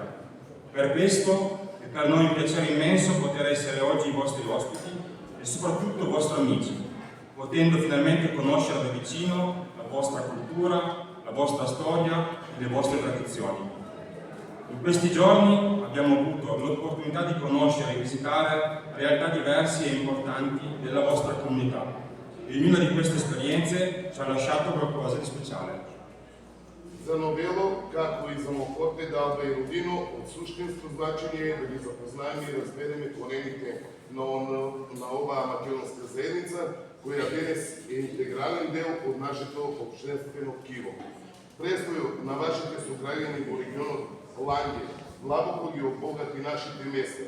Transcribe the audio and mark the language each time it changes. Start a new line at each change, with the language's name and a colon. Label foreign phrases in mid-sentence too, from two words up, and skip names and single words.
Italian: Per questo è per noi un piacere immenso poter essere oggi i vostri ospiti e soprattutto vostri amici, potendo finalmente conoscere da vicino la vostra cultura, la vostra storia e le vostre tradizioni. In questi giorni abbiamo avuto l'opportunità di conoscere e visitare realtà diverse e importanti della vostra comunità. E ognuna di queste esperienze ci ha lasciato qualcosa di speciale.
Macedonian: За Новело, како и за Монфорте d'Alba и Родино, од суштинско значење е да ги запознаеме и разбереме корените на оваа македонска заедница, која денес е интегрален дел од нашето општинствено тkiво. Престојот на вашите сограѓани во регионот Ланге длабоко ги обогати нашите места.